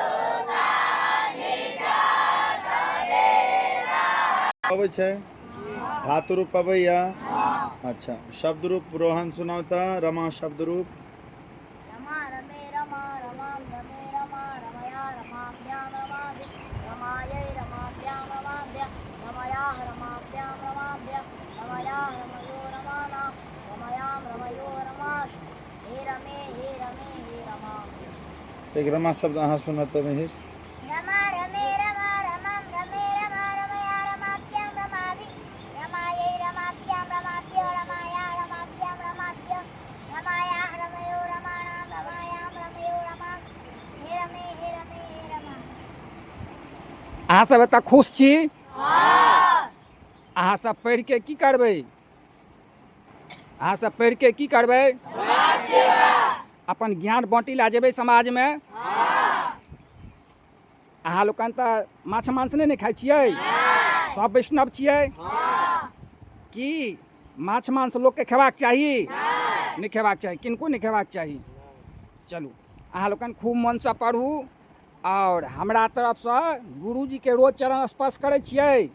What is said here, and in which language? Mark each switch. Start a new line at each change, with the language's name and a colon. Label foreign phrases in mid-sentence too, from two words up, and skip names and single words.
Maithili: अबै छै? धातु रूप अबैया अच्छा शब्द रूप रोहन सुनावता रमा शब्द रूप
Sanskrit: रमा रमे रमा रमाम रमे रमा रमया रमाभ्यां रमाभ्य रमायै रमाभ्यां रमाभ्य रमयाः रमाभ्यां रमाभ्य रमयाः रमयो रमानां रमयां रमयो रमाश हे रमे हे रमा।
Maithili: एक रमा शब्द अहाँ सुनत मिहिर
Sanskrit: रमा रमे रमा रमम रमे रमा रमया रमाभ्यां रमाभि रमायै रमाभ्यां रमाभ्यो रमाया रमाभ्यां रमाभ्य रमायाः रमयो रमाणां रमायां रमयो रमा हे रमा।
Maithili: अहाँ सब एतऽ खुश छी अहाँ सब पढ़ि के की करबै अहाँ सब पढ़ि के की करबै अपन ज्ञान बाँटी लए जेबै समाजमे अहाँ लोकनि तऽ माछ मांस नहि ने खाइ छियै सब वैष्णव छियै की माछ मांस लोकके खेबाक चाही नहीं खेबाक चाही किनको नहीं खेबाक चाही चलू अहाँ लोकनि खूब मनसँ पढ़ू और हमरा तरफसँ गुरुजीके रोज चरण स्पर्श करै छियै